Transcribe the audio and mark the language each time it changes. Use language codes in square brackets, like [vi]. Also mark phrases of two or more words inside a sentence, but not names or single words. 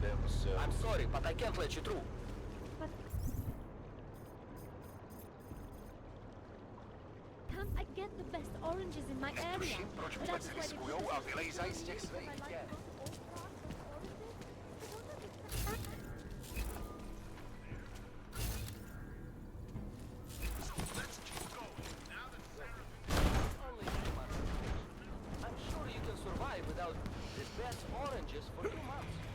[en] I'm sorry, but I can't let you through. Can't I get the best oranges in my area? [cs] Proč vůbec riskujou a vylejzají z těch svých děl? [en] I'm sure you can survive without the best oranges for 2 months.